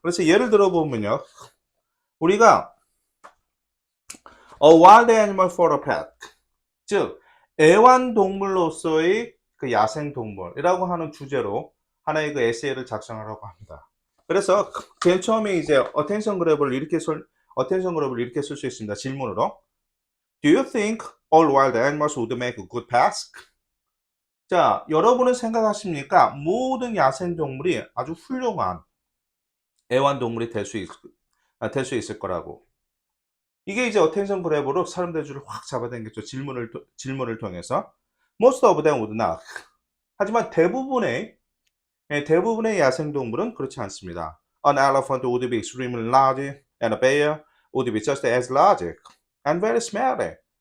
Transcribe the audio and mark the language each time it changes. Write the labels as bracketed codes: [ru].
[ko] 그래서 예를 들어 보면요. 우리가 [en] a wild animal for a pet, [ko] 즉 애완동물로서의 그 야생동물이라고 하는 주제로 하나의 그 에세이를 작성하라고 합니다. 그래서 제일 처음에 이제 어텐션 그래버를 이렇게 쓸 수 있습니다. 질문으로 [en] Do you think all wild animals would make a good pet? [ko] 자, 여러분은 생각하십니까? 모든 야생동물이 아주 훌륭한 애완동물이 될 수 있을 거라고. 이게 이제 어텐션 그래버로 사람들의 줄을 확 잡아당겼죠. 질문을 통해서. [en] Most of them would not. [ko] 하지만 대부분의 야생동물은 그렇지 않습니다. [en] An elephant would be extremely large and a bear would be just as large and very smelly.